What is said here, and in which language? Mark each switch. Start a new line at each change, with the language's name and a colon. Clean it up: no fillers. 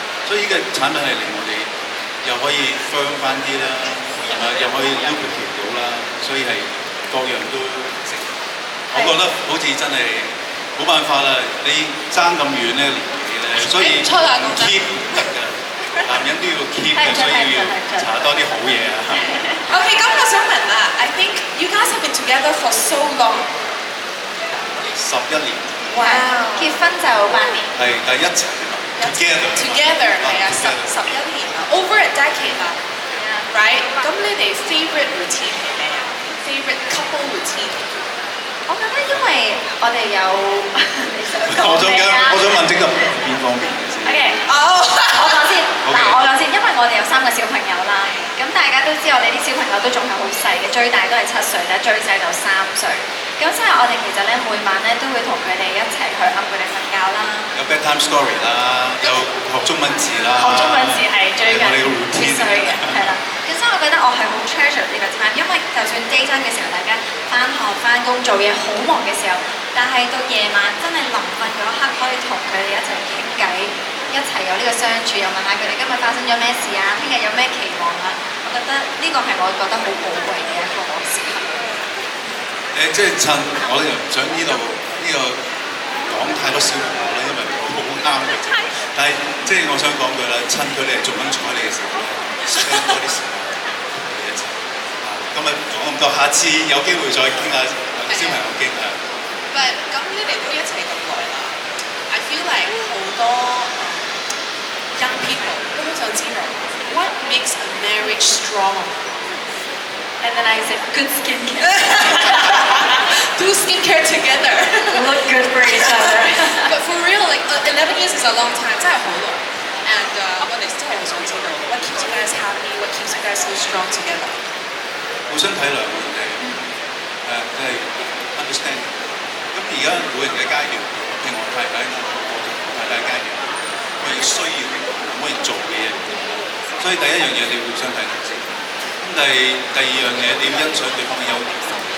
Cantonese: 所以呢個產品係令我哋又可以 firm 翻啲啦，又可以 lubricate 到啦，所以係各樣都成。我覺得好似真係冇辦法啦，你爭咁遠咧年紀咧，所以 keep 得㗎。男人都要 keep 嘅，所以要搽多啲好嘢啊。
English: OK，
Cantonese: 咁我想問啦，
English: I think you guys have been together for so long。
Cantonese: 11年。哇！結婚就8年。係，但係一齊 together 係啊，11年啦，
English: over a decade
Cantonese: 啦，right？咁你哋 favorite routine 係咩啊？
English: favorite couple routine？
Cantonese: 我覺得因為我哋有你想講咩啊？我想問即係邊方面嘅先。 OK， 我講先。嗱，我講先，因為我哋有3個小朋友啦。咁大家都知我哋啲小朋友都仲係好細嘅，最大都係7歲，但係最細就3歲。咁即係我哋其實咧每晚咧都會同佢哋一齊去氹佢哋瞓覺啦。有 bedtime story 啦，有學中文字啦。學中文字係最緊必須嘅，係啦。咁所以我覺得我係好 treasure 呢個 time，因為就算 daytime 嘅時候，大家翻學翻工做嘢好忙嘅時候，但係到夜晚真係臨瞓嗰一刻，可以同佢哋一齊傾偈，一齊有呢個相處，又問下佢哋今日發生咗咩事啊，聽日有咩期望啊。我覺得呢個係我覺得好寶貴嘅一個時刻。即係趁我又唔想呢個講太多小朋友啦，因為我好啱嘅啫。但係即係我想講句啦，趁佢哋做緊彩你嘅時候咧 ，spend 多啲時間同佢哋一齊。今日講咁多，下次有機會再傾下小朋友傾下。咁你哋都一齊咁耐啦 ，
English: I feel like
Cantonese: 好多young people 都好想知道
English: what makes a marriage strong。 And then I said good skincare. Do skincare together. Look good for each other. But for real, like 11 years is a long time，
Cantonese: 真係好耐。
English: And
Cantonese: 我哋真係好想知道
English: what keeps you guys happy, what keeps you guys so strong together。
Cantonese: 互相體諒嘅人哋，即係 understand。咁而家每人嘅階段，譬如我太太我太太階段，我哋需要我哋做嘅嘢，所以第一樣嘢你要互相體諒先。咁第二樣嘢你要欣賞對方嘅優點。